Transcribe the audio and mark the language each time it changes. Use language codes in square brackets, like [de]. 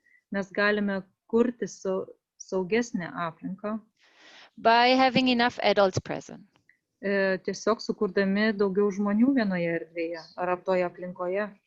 [lt] Mes galime kurti saugesnę aplinką, [en] by having enough adults present. [lt] Tiesiog sukurdami daugiau žmonių vienoje erdvėje ar toje aplinkoje.